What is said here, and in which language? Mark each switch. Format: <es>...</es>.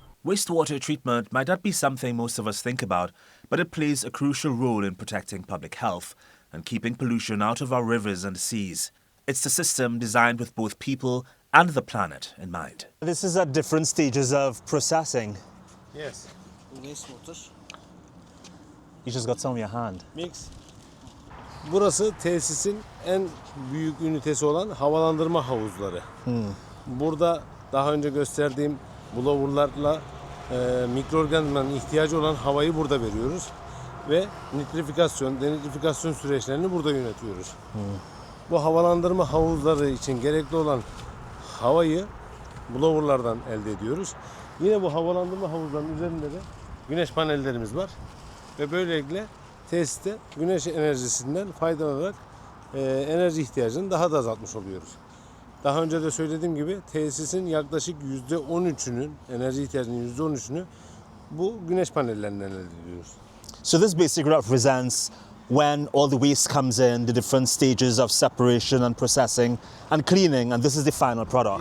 <en>Wastewater treatment might not be something most of us think about, but it plays a crucial role in protecting public health and keeping pollution out of our rivers and seas. It's a system designed with both people and the planet in mind. This is at different stages of processing. Yes. You just got some in your hand. Mix.</en> <tr>Burası tesisin en büyük ünitesi olan havalandırma havuzları. Burada daha önce gösterdiğim blowerlarla mikroorganizmanın ihtiyacı olan havayı burada veriyoruz. Ve nitrifikasyon, denitrifikasyon süreçlerini burada yönetiyoruz. Bu havalandırma havuzları için gerekli olan havayı blowerlardan elde ediyoruz. Yine bu havalandırma havuzlarının üzerinde de güneş panellerimiz var. Ve böylelikle tesiste güneş enerjisinden faydalanarak enerji ihtiyacını daha da azaltmış oluyoruz. Daha önce de söylediğim gibi tesisin yaklaşık %13'ünün, enerji ihtiyacının %13'ünü bu güneş panellerinden elde ediyoruz.</tr> <en>So this basically represents when all the waste comes in, the different stages of separation and processing and cleaning, and this is the final product.</en>